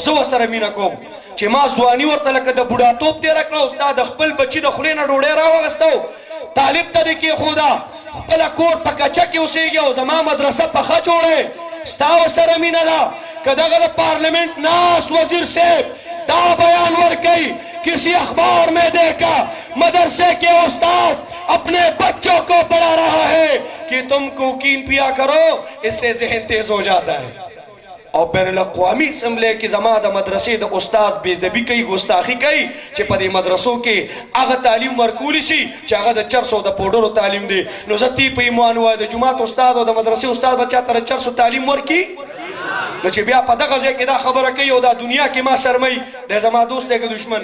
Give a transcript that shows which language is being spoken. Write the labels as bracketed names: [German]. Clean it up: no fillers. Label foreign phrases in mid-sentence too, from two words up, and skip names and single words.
[Pashto] زه ورسره مینه کوم چې ما ځواني ورته لکه د بوډاتوب تېره کړه او ستا د خپل بچي د خولې نه ډوډۍ راوغسته طالب ته دې کېښوده خپله کور په کچه کې اوسېږي او زما مدرسه پخه جوړی ستا ورسره مینه ده که دغه د پارلیمنٹ ناس وزیر صاحب دا بیان ورکوي [Urdu] کسی اخبار میں دیکھا مدرسے کے استاذ اپنے بچوں کو پڑھا رہا ہے کہ تم کوکین پیا کرو اس سے ذہن تیز ہو جاتا ہے [Pashto] او بین الاقوامی اسمبلی کې زما د مدرسې د استاد بېادبي کوي ګستاخي کوي چې په دې مدرسو کې هغه تعلیم ورکولی شي چې هغه د چرسو د پوډرو تعلیم دی. نو زه تی په ایمان وایم د جومات استاد او د مدرسې استاد به چاته د چرسو تعلیم ورکي؟ نو چې بیا په دغه ځای کې دا خبره کوي او دا دنیا کې ما شرموي دی زما دوست دی که دشمن؟